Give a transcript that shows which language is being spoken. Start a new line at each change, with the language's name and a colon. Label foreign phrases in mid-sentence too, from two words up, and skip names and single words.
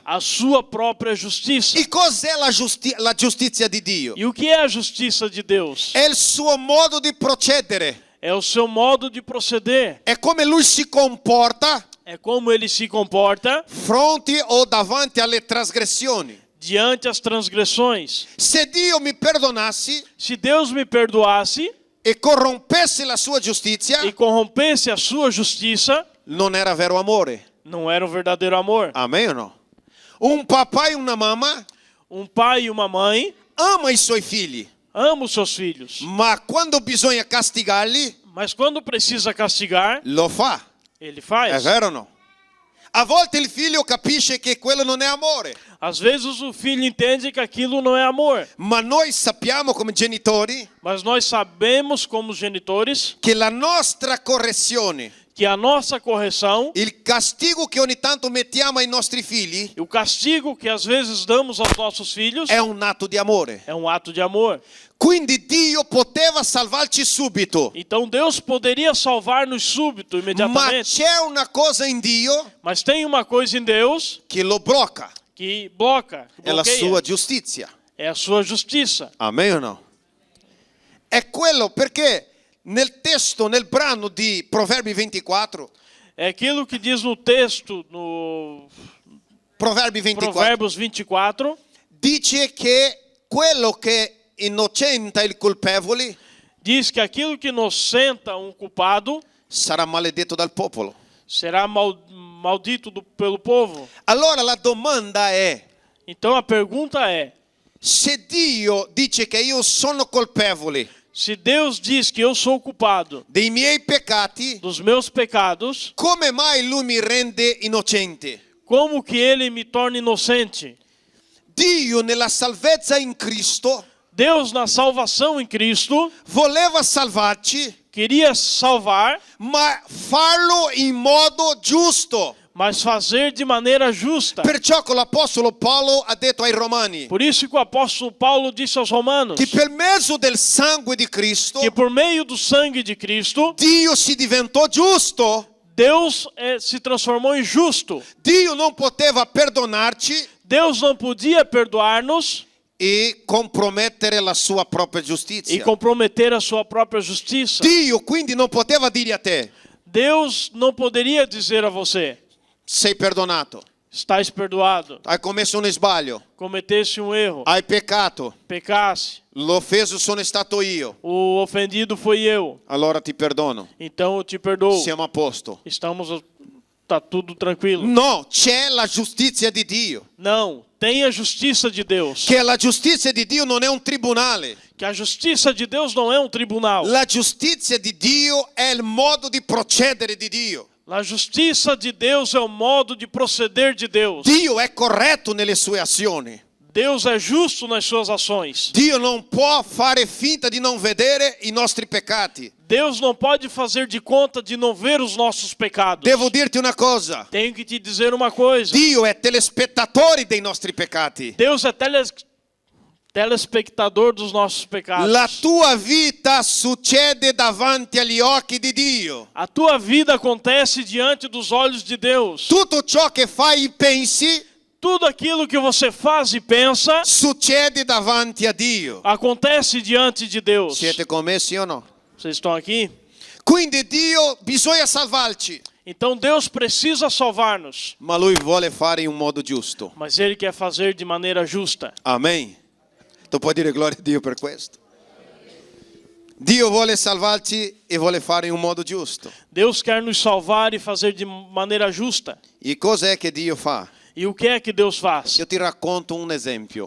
Portuguese: a sua própria justiça.
Italian: E cos'è la giustizia di Dio?
Portuguese: E o que é a justiça de Deus?
Italian: È il suo modo di procedere,
Portuguese: É o seu modo de proceder.
Italian: è come lui si comporta
Portuguese: É como ele se comporta
Italian: fronte o davanti alle trasgressioni.
Portuguese: diante as transgressões.
Italian: Se Dio mi perdonasse
Portuguese: Se Deus me perdoasse
Italian: e corrompesse la sua giustizia,
Portuguese: e corrompesse a sua justiça,
Italian: non era vero amore.
Portuguese: não era o verdadeiro amor.
Italian: Amen o no? Un papà e una mamma
Portuguese: Um pai e uma mãe
Italian: ama i suoi figli,
Portuguese: amam os seus filhos,
Italian: ma quando bisogna castigarli,
Portuguese: mas quando precisa castigar,
Italian: lo fa.
Portuguese: ele
Italian: È
Portuguese: faz.
Italian: vero o no? A volte il figlio capisce che quello non è amore,
Portuguese: Às vezes o filho entende que aquilo não é amor,
Italian: ma noi sappiamo come genitori
Portuguese: mas nós sabemos como genitores
Italian: che la nostra correzione,
Portuguese: que a nossa correção
Italian: il castigo che ogni tanto mettiamo ai nostri figli
Portuguese: e o castigo que às vezes damos aos nossos filhos
Italian: è un atto di amore.
Portuguese: é um ato de amor.
Italian: Quindi Dio poteva salvarci subito,
Portuguese: Então Deus poderia salvar-nos súbito,
Italian: ma
Portuguese: imediatamente,
Italian: c'è una cosa in Dio
Portuguese: mas tem uma coisa em Deus
Italian: che lo blocca,
Portuguese: que bloca, que
Italian: è la
Portuguese: bloqueia,
Italian: sua giustizia.
Portuguese: é a sua justiça.
Italian: Amen o no? È quello perché nel testo, nel brano di Proverbi 24,
Portuguese: É aquilo que diz no texto, no
Italian: Proverbi 24,
Portuguese: Provérbios 24,
Italian: dice che quello che innocenta il colpevole
Portuguese: diz que aquilo que inocenta um culpado
Italian: sarà maledetto dal popolo.
Portuguese: será maldito pelo povo.
Italian: Allora la domanda è,
Portuguese: Então a pergunta é,
Italian: se Dio dice che io sono colpevole
Portuguese: se Deus diz que eu sou culpado
Italian: dei miei peccati,
Portuguese: dos meus pecados,
Italian: come mai lui mi rende innocente?
Portuguese: como que ele me torna inocente?
Italian: Dio nella salvezza in Cristo
Portuguese: Deus, na salvação em Cristo,
Italian: voleva salvarci,
Portuguese: queria salvar,
Italian: ma farlo in modo giusto.
Portuguese: mas fazer de maneira justa.
Italian: Perciò con l'apostolo Paolo ha detto ai Romani
Portuguese: Por isso que o apóstolo Paulo disse aos romanos
Italian: che per mezzo del sangue di Cristo
Portuguese: que por meio do sangue de Cristo,
Italian: Dio si diventò giusto.
Portuguese: Deus se transformou em justo.
Italian: Dio non poteva perdonarci
Portuguese: Deus não podia perdoar-nos
Italian: e compromettere la sua propria
Portuguese: e
Italian: giustizia.
Portuguese: comprometer a sua própria justiça.
Italian: Dio quindi non poteva dire a te,
Portuguese: Deus não poderia dizer a você,
Italian: sei perdonato,
Portuguese: estás perdoado,
Italian: hai commesso un sbaglio,
Portuguese: cometeste um erro,
Italian: hai peccato,
Portuguese: pecasse,
Italian: l'offeso sono stato io,
Portuguese: o ofendido foi eu,
Italian: allora ti perdono,
Portuguese: então eu te perdoo.
Italian: siamo a posto.
Portuguese: Tá tudo tranquilo.
Italian: No, c'è la giustizia di Dio.
Portuguese: Não, tem a justiça de Deus.
Italian: Che la giustizia di Dio non è un tribunale.
Portuguese: Que a justiça de Deus não é um tribunal.
Italian: La giustizia di Dio è il modo di procedere di Dio.
Portuguese: A justiça de Deus é o modo de proceder de Deus.
Italian: Dio è corretto nelle sue azioni.
Portuguese: Deus é justo nas suas ações.
Italian: Dio non può fare finta di non vedere i nostri peccati.
Portuguese: Deus não pode fazer de conta de não ver os nossos pecados.
Italian: Devo dirti una cosa.
Portuguese: Tenho que te dizer uma coisa.
Italian: Dio è telespettatore dei nostri peccati.
Portuguese: Deus é telespectador dos nossos pecados.
Italian: La tua vita succede davanti agli occhi di Dio.
Portuguese: A tua vida acontece diante dos olhos de Deus.
Italian: Tutto ciò che fai e pensi
Portuguese: Tudo aquilo que você faz e pensa
Italian: succede davanti a Dio.
Portuguese: acontece diante de Deus.
Italian: Siete con me, sì o no?
Portuguese: Vocês estão aqui?
Italian: Quindi Dio bisogna salvarci,
Portuguese: Então Deus precisa salvar-nos,
Italian: ma Lui vuole fare in un modo giusto.
Portuguese: mas Ele quer fazer de maneira justa.
Italian: Amen. Tu puoi dire gloria a Dio per questo? Dio vuole salvarci e vuole fare in un modo giusto.
Portuguese: Deus quer nos salvar e fazer de maneira justa.
Italian: E cos'è che Dio fa?
Portuguese: E o que é que Deus faz?
Italian: Io ti racconto un esempio